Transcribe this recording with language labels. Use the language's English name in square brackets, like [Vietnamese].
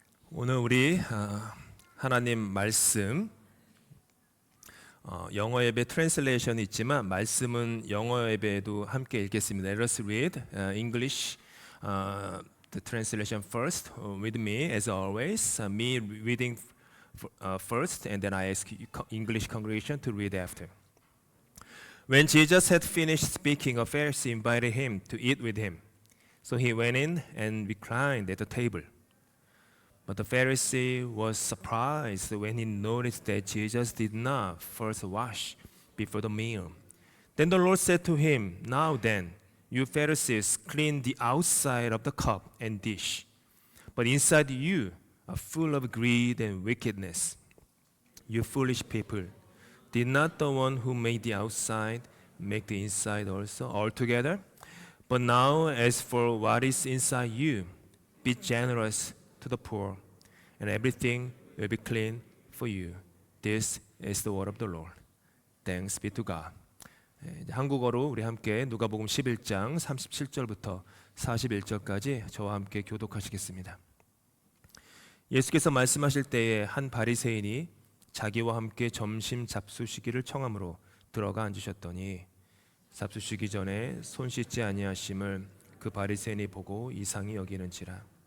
[Korean] 오늘 우리 하나님 말씀 영어 예배 트랜슬레이션이 있지만 말씀은 영어 예배에도 함께 읽겠습니다. [English] Let us read English the translation first with me as always. Me reading first and then I ask English congregation to read after. When Jesus had finished speaking, a Pharisee invited him to eat with him. So he went in and reclined at the table. But the Pharisee was surprised when he noticed that Jesus did not first wash before the meal. Then the Lord said to him, "Now then, you Pharisees clean the outside of the cup and dish, but inside you are full of greed and wickedness. You foolish people, did not the one who made the outside make the inside also altogether? But now as for what is inside you, be generous to the poor, and everything will be clean for you." This is the word of the Lord. Thanks be to God. [Korean] 한국어로 우리 함께 누가복음 11장 37절부터 41절까지 저와 함께 교독하시겠습니다. 예수께서 말씀하실 때에 한 바리새인이 자기와 함께 점심 잡수시기를 청함으로 들어가 앉으셨더니 잡수시기 전에 손 씻지 아니하심을 그 바리새인이 보고 이상히 여기는지라.